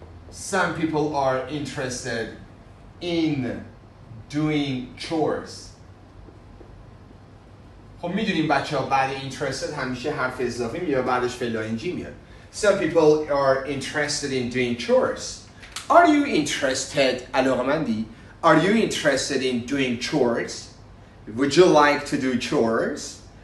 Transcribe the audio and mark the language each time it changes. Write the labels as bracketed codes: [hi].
[en] Some people are interested in doing chores. [fa] خب میدونیم بچه ها بعد interested همیشه حرف اضافی میاد و بعدش فعل ing میاد. [en] Some people are interested in doing chores. Are you interested, [fa] علاقمندی? [en] Are you interested in doing chores? Would you like to do chores?